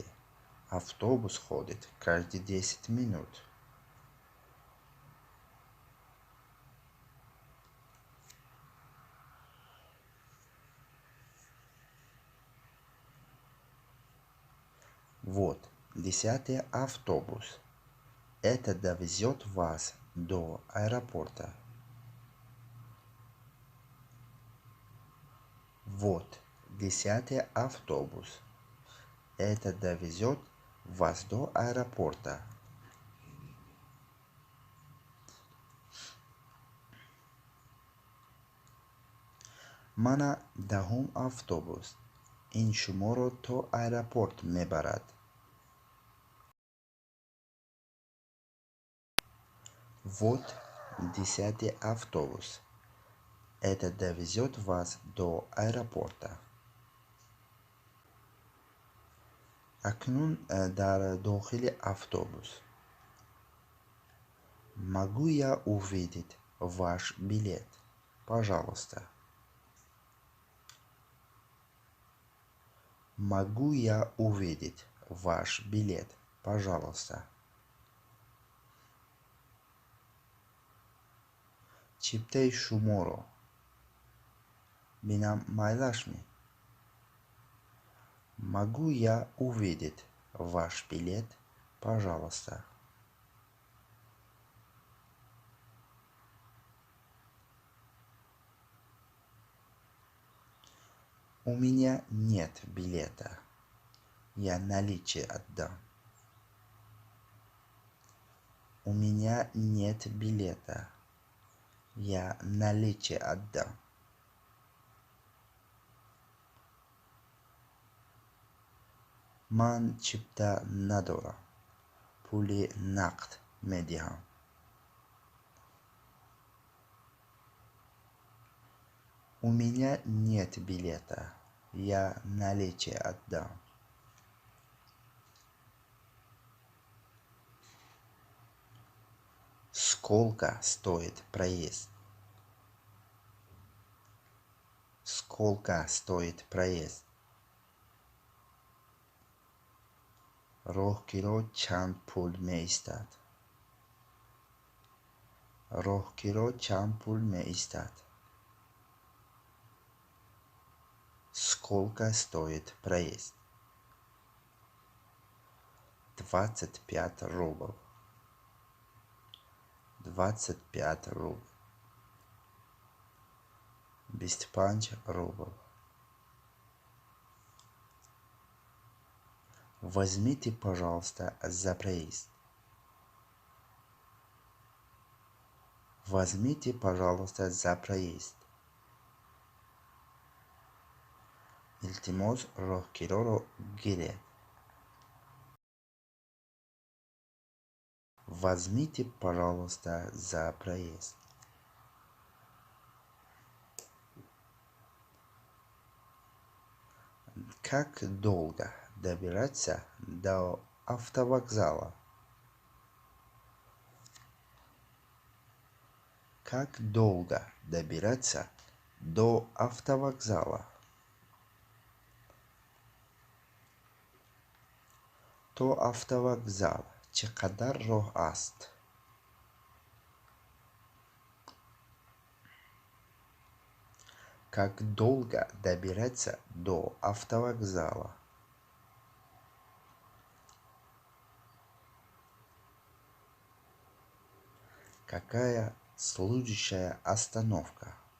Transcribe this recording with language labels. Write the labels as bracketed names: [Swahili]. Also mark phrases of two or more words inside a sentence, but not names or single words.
[Russian] Автобус ходит каждые 10 минут. Вот, 10 автобус. Это довезет вас до аэропорта. Вот, 10 автобус. Это довезет вас до аэропорта. [Tajik] Мана 10 автобус. ин шуморо то аэропорт мебарад. [Russian] Вот 10 автобус. Это довезет вас до аэропорта. [Tajik] Акнун дар дохили автобус. [Russian] Могу я увидеть ваш билет? Пожалуйста. Могу я увидеть ваш билет? Пожалуйста. [Tajik] Чиптаи шуморо бинам майлашми. [Russian] Могу я увидеть ваш билет? Пожалуйста. У меня нет билета. Я наличие отдам. У меня нет билета. Я наличие отдам. [Tajik] Ман чипта надора. Пули нақд медиҳам. [Russian] У меня нет билета. Я наличие отдам. Сколько стоит проезд? Сколько стоит проезд? [Tajik] роҳгиро чанд пул меистад? роҳгиро чанд пул меистад? [Russian] Сколько стоит проезд? 25 рубль. 25 рубль. 25 рубль. Возьмите, пожалуйста, за проезд. Возьмите, пожалуйста, за проезд. [Tajik] Илтимос, роҳгироро гиред. [Russian] Возьмите, пожалуйста, за проезд. Как долго добираться до автовокзала? Как долго добираться до автовокзала? [Tajik] То автовокзал чӣ қадар роҳ аст? [Russian] Как долго добираться до автовокзала? Какая следующая остановка?